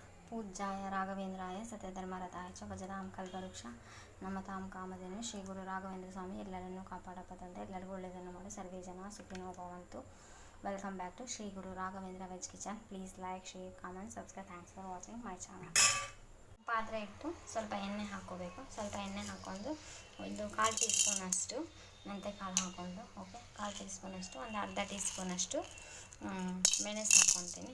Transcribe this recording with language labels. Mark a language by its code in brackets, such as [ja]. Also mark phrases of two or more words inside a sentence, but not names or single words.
[sa] पूज्याय राघवेंद्राय सत्यधर्मरताय च भजतां कल्पवृक्ष नमतां कामधेनु [kn] ಶ್ರೀ ಗುರು ರಾಘವೇಂದ್ರ ಸ್ವಾಮಿ ಎಲ್ಲರನ್ನೂ ಕಾಪಾಡಪ್ಪ ತಂದೆ. ಎಲ್ಲರಿಗೂ ಒಳ್ಳೆಯದನ್ನು ಮಾಡಿ [sa] ಸರ್ವೇ ಜನ ಸುಖಿನೋ ಭವಂತು. [en] Welcome back to [kn] ಶ್ರೀ ಗುರು ರಾಘವೇಂದ್ರ ವೆಜ್ ಕಿಚನ್. [en] Please like, share, comment, subscribe. Thanks for watching my channel. [kn] ಪಾತ್ರೆ ಇಟ್ಟು ಸ್ವಲ್ಪ ಎಣ್ಣೆ ಹಾಕ್ಕೋಬೇಕು. ಸ್ವಲ್ಪ ಎಣ್ಣೆ ಹಾಕ್ಕೊಂಡು ಒಂದು 1/4 ಟೀ ಸ್ಪೂನಷ್ಟು ಮೆಂತ್ಯಕಾಳು ಹಾಕ್ಕೊಂಡು, ಓಕೆ, 1/4 ಟೀ ಸ್ಪೂನಷ್ಟು, ಒಂದು ಅರ್ಧ ಟೀ ಸ್ಪೂನಷ್ಟು ಮೆಣಸು ಹಾಕ್ಕೊತೀನಿ.